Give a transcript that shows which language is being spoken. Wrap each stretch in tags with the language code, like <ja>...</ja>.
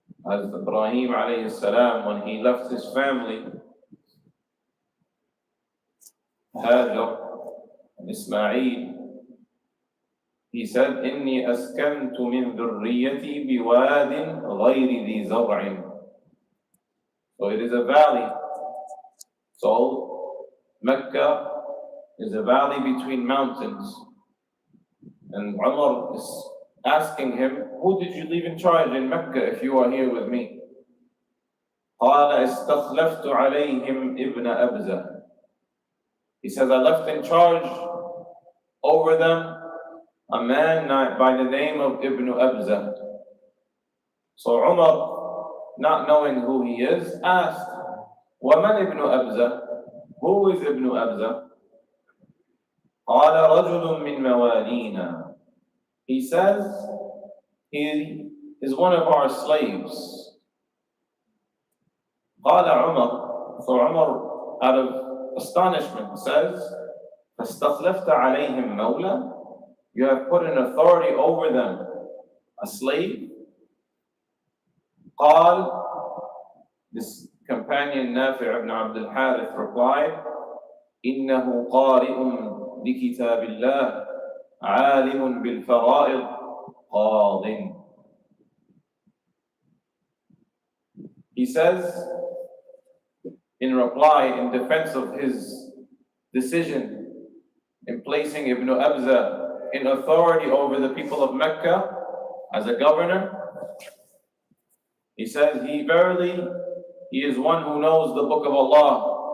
<en>As Ibrahim alayhi salam, when he left his family, Hajar and Ismail, he said,</en> <ar>إِنِّي أَسْكَنْتُ مِنْ ذُرِّيَّتِي بِوَادٍ غَيْرِ ذِي زَرْعٍ.</ar> <en>So it is a valley. So Mecca is a valley between mountains. And Umar is asking him, who did you leave in charge in Mecca if you are here with me?</en> <ar>قال استخلفت عليهم ابن أبزة.</ar> <en>He says, I left in charge over them a man by the name of Ibn Abza. So Umar, not knowing who he is, asked,</en> <ar>وَمَنْ</ar> <en>Ibn Abza? Who is Ibn Abza?</en> <ar>قال رجل من موالينا.</ar> <en>He says, he is one of our slaves.</en> <ar>قال عمر.</ar> <en>So Umar, out of astonishment, says,</en> <ar>فَاسْتَخْلَفْتَ عَلَيْهِمْ مَوْلًا.</ar> <en>You have put an authority over them, a slave.</en> <ar>قال,</ar> <en>this companion Nafi' ibn Abd al-Harith replied,</en> <ar>إِنَّهُ قَارِئٌ بِكِتَابِ اللَّهِ عَالِمٌ بِالْفَرَائِضِ قَاضٍ.</ar> <en>He says, in reply, in defense of his decision in placing Ibn Abza in authority over the people of Mecca as a governor, he says, he is one who knows the book of Allah.</en>